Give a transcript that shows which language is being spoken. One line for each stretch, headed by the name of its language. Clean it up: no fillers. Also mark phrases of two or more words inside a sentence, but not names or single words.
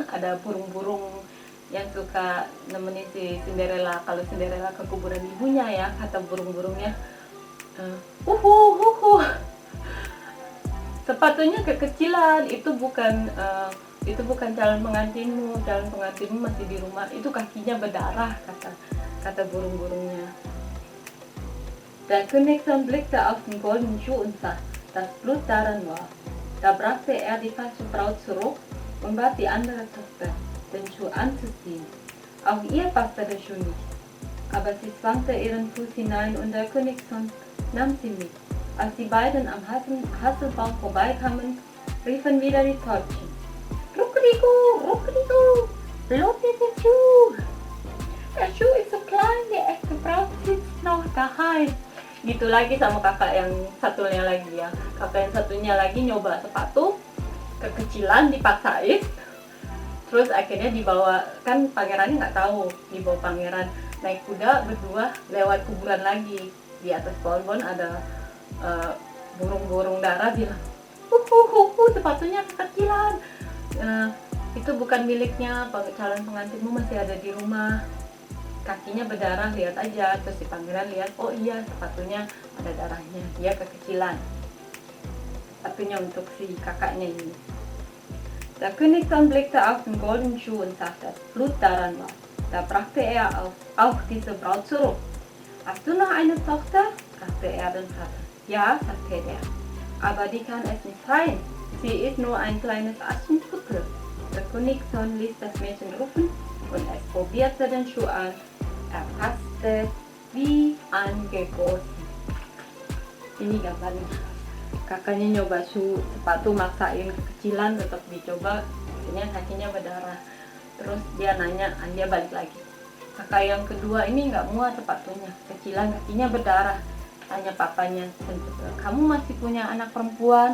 Indonesian: Ada burung-burung yang suka nemenin si Cinderella kalau Cinderella ke kuburan ibunya ya, kata burung-burungnya, sepatunya kekecilan, itu bukan calon pengantinmu masih di rumah, itu kakinya berdarah, kata burung-burungnya.
German: Der Königssohn blickte auf den goldenen Schuh und sah, dass Blut daran war. Da brachte er die falsche Braut zurück und bat die andere Tochter, den Schuh anzuziehen. Auch ihr passte der Schuh nicht, aber sie zwangte ihren Fuß hinein und der Königssohn nahm sie mit. Als die beiden am Hasselbaum vorbeikamen, riefen wieder die Täubchen. Ruckeligu, bloß der Schuh. Der Schuh ist so klein, der echte Braut sitzt noch daheim.
Indonesian: Gitu lagi sama kakak yang satunya lagi ya. Kakak yang satunya lagi nyoba sepatu, kekecilan dipaksain. Terus akhirnya dibawa, kan pangerannya nggak tahu, dibawa pangeran naik kuda berdua lewat kuburan lagi. Di atas pohon-pohon ada burung-burung darah bilang, sepatunya kekecilan, itu bukan miliknya, calon pengantinmu masih ada di rumah, kakinya berdarah, lihat aja. Terus si pangeran lihat, oh iya sepatunya ada darahnya, dia kekecilan, sepatunya untuk si kakaknya ini.
German: Der Königssohn blickte auf den goldenen Schuh und sah, dass Blut daran war. Da brachte er auch diese Braut zurück. Hast du noch eine Tochter? Fragte er den Vater. Ja, sagte er, aber die kann es nicht sein. Sie ist nur ein kleines Aschenputtel. Der Königssohn ließ das Mädchen rufen und es probierte den Schuh an. Er passte wie angegossen.
Indonesian: Ini gambarnya. Kakaknya nyoba sepatu, maksain kekecilan, tetap dicoba, akhirnya kakinya berdarah. Terus dia nanya, dia balik lagi. Kakak yang kedua ini nggak muat sepatunya, kecilan, kakinya berdarah. Tanya papanya, kamu masih punya anak perempuan?